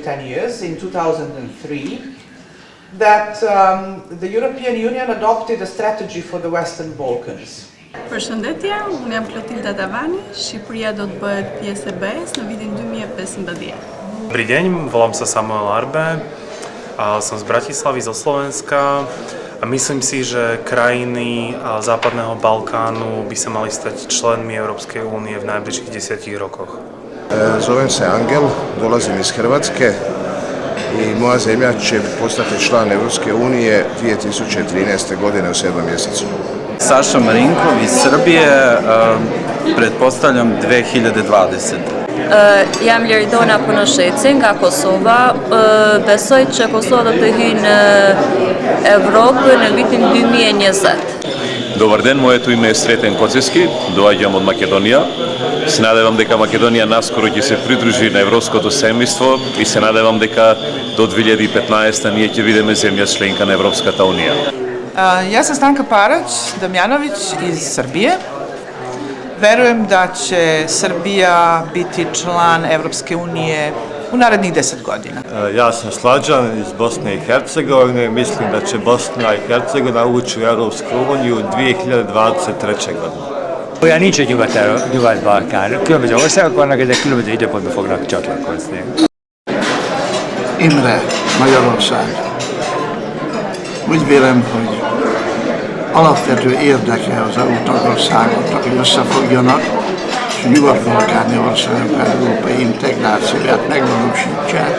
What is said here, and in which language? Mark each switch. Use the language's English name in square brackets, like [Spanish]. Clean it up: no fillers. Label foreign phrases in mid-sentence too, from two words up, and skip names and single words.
[English] 10 years, in 2003, that the European Union adopted a strategy for the Western Balkans. [Albanian] Përshëndetje, unë jam Clotilda Davani, Shqipëria do të bëhet pjesë e BE-s në vitin 2015. [Slovak] Dobrý deň, volám sa Samuel Arbe a som z Bratislavy, zo Slovenska. A myslím si, že krajiny západného Balkánu by sa mali stať členmi Európskej únie v najbližších 10 rokoch. [Croatian] Zovem se Angel, dolazim iz Hrvatske i moja zemlja će postati član Europske unije 2013. godine u 7. mjesecu. [Serbian] Saša Marinkov iz Srbije, pretpostavljam 2020. [Albanian] Jam Liridona Punosheci nga Kosova, besoj që Kosova do të hyjë në Evropë në vitin 2020. [Macedonian] Добар ден, моје ту име је Sreten Koceski, doaѓam од Македонија. Се надевам дека Македонија наскоро ќе се придружи на Европското семејство и се надевам дека до 2015 ние ќе бидеме земја членка на Европската унија. [Serbian] Ja sam Stanka Parać-Damjanović iz Srbije. Verujem da će Srbija biti član Evropske unije u narednih 10 godina. [Bosnian] Ja sam Slađan iz Bosne i Hercegovine. Mislim da će Bosna i Hercegovina ući u Európsku unió 2023. godine. [Hungarian] Olyan nincs, hogy Nyugat-Balkán. Különböző országok vannak, ezek különböző időpontban fognak csatlakozni. Imre, Magyarország. Úgy vélem, hogy alapvető érdeke az EU tagországoknak, hogy összefogjanak, és a nyugat-balkáni országok európai integrációját megvalósítsák.